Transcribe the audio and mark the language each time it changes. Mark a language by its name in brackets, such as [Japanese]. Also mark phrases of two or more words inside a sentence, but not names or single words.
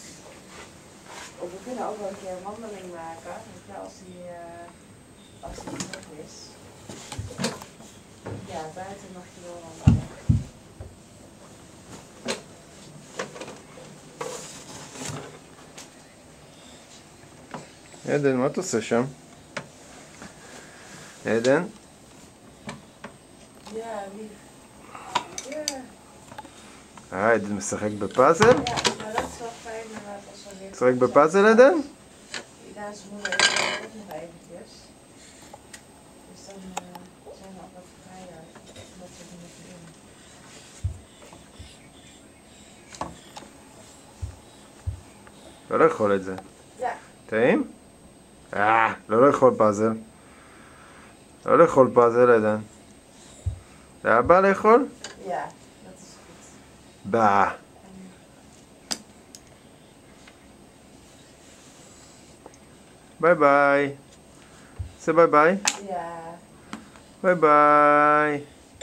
[Dutch] Of we kunnen ook wel een keer een wandeling maken, weet je, als die terug is. Ja, buiten mag je wel wandelen. Eden, [Hebrew] מה אתה עושה שם? עדן? [Dutch] Ja, lief. Ja. [Hebrew] עדן משחק בפאזל? [Dutch] Ja, maar dat is wel fijn als we weer... [Hebrew] משחק בפאזל עדן? [Dutch] Ja, zijn moeder heeft ook nog eventjes. Dus dan zijn we ook wat vrijer om dat soort dingen te doen. [Hebrew] לא לאכול את זה. [Dutch] Ja. [Hebrew] טעים? לא לאכול פאזל. לא לאכול פאזל עדן. זה בא לאכול? [Dutch] Ja, dat is goed. [Hebrew] בא. ביי ביי. זה ביי ביי? [Dutch] Ja. [Hebrew] ביי ביי.